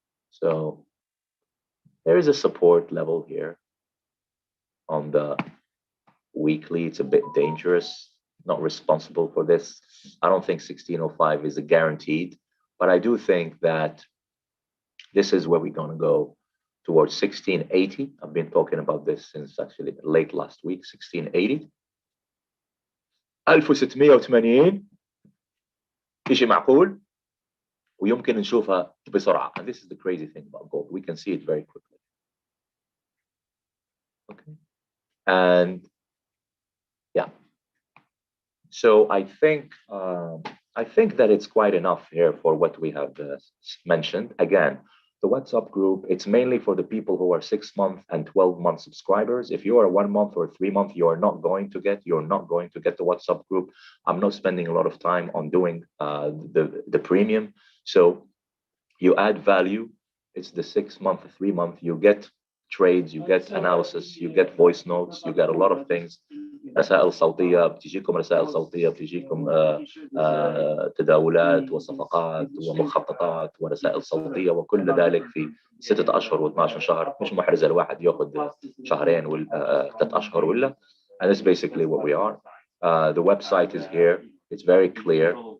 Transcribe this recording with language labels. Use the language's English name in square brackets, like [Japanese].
[English] So there is a support level here on the weekly. It's a bit dangerous, not responsible for this. I don't think 1605 is a guaranteed, but I do think that this is where we're going to go towards 1680. I've been talking about this since actually late last week. [Arabic] 1680 1680 شيء معقول ويمكن نشوفها بسرعة. [English] And this is the crazy thing about gold. We can see it very quickly. Okay. And yeah. So I think that it's quite enough here for what we have mentioned. Again, the WhatsApp group, it's mainly for the people who are 6-month and 12-month subscribers. If you are 1 month or 3 month, you're not going to get the WhatsApp group. I'm not spending a lot of time on doing the premium. So you add value. It's the 6-month, 3-month. You get trades, you get analysis, you get voice notes, you get a lot of things. [Arabic] رسائل صوتية بتجيكم، رسائل صوتية بتجيكم، تداولات وصفقات ومخططات ورسائل صوتية وكل ذلك في 6 أشهر و12 شهر. مش محرزة الواحد ياخذ شهرين ولا 3 أشهر ولا. [English] And that's basically what we are. The website is here. It's very clear.